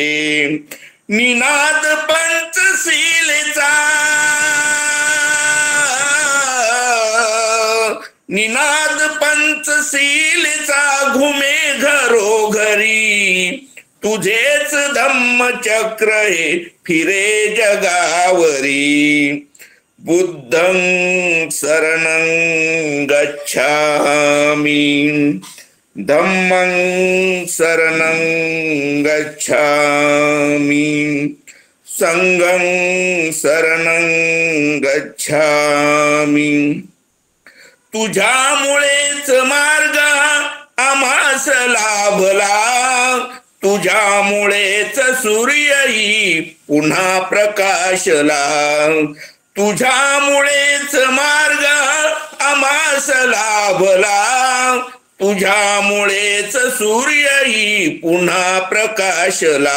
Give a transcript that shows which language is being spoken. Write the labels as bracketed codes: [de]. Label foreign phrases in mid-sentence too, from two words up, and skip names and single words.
[mr] निनाद पंचशीलेचा, निनाद पंचशीलेचा घुमे घरोघरी, तुझेच धम्मचक्र हे फिरे जगावरी. [pi] बुद्धं शरणं गच्छामि, धम्मं शरणं गच्छामि, संघं शरणं गच्छामि. [mr] तुझ्यामुळेच मार्ग आम्हास लाभला, तुझ्यामुळेच सूर्यही पुन्हा प्रकाशला. तुझ्यामुळेच मार्ग आम्हास लाभला, तुझ्यामुळेच सूर्यही पुन्हा प्रकाशला.